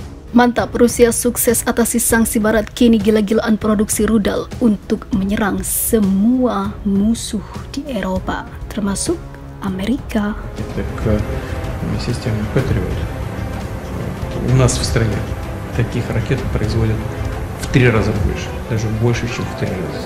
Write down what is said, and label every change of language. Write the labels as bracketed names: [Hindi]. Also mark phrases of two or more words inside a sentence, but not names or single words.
[Indonesian] Mantap, Rusia sukses atasi sanksi Barat, kini gila-gilaan produksi rudal untuk menyerang semua musuh di Eropa, termasuk Amerika. [Russian] К системе Patriot. У нас в стране таких ракет производят в 3 раза больше, даже больше, чем в 3 раза.